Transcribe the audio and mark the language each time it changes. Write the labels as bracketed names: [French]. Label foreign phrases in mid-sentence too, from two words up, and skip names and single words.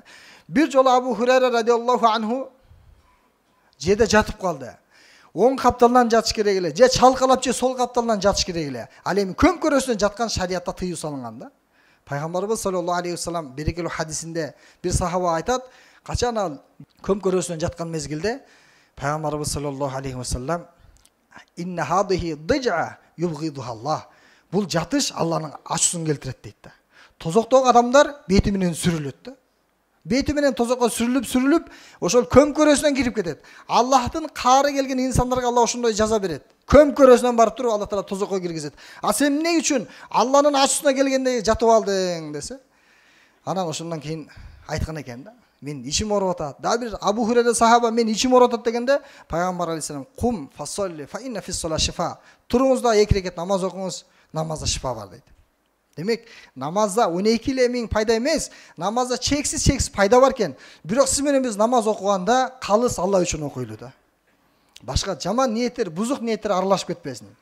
[Kyrgyz] Бир жолу Абу Хурайра [Arabic] رضي الله عنه [Kyrgyz] жерде жатып калды. Оң капталдан жатыш керек эле, же чалкалап же сол капталдан жатыш керек эле. Ал эми көм көрөсүнөн жаткан шариатта тыюу салынган да. Пайгамбарыбыз [Arabic] صلى الله عليه وسلم [Kyrgyz] берекелүү хадисинде бир сахаба айтат, качан ал көм көрөсүнөн жаткан мезгилде Пайгамбарыбыз [Arabic] صلى الله عليه وسلم إن هذه ضجعة يبغضها الله. [Kyrgyz] Бул жатыш Алланын ачуусун келтирет дейт да. Тозоктогу адамдар бети менен сүрүлөт да. Бети менен тозокко сүрүлүп, ошол көм көрөсүнөн кирип кетет. Аллахтын каары келген инсандарга Алла ошондой жаза берет. Көм көрөсүнөн барып туруп Алла Таала тозокко киргизет. А сен эмне үчүн Алланын ачуусуна келгенде жатып алдың десе? Анан ошондон кийин айткан экен да. Мен ичим ооруп атат. Дагы бир Абу Хурайра сахаба мен ичим ооруп атат дегенде Пайгамбар алейхиссалам [Arabic] قم فصل فإن في الصلاة شفاء. [Kyrgyz] Туруңуз да 2 рекет намаз окуңуз, намазда шифа бар дейт. Демек, намазда 12.000 пайда эмес, намазда чексиз пайда бар экен. Бирок сиз менен биз намаз окуганда калыс Алла үчүн окуйлу да. Башка жаман ниеттер, бузук ниеттер аралашып кетпесин.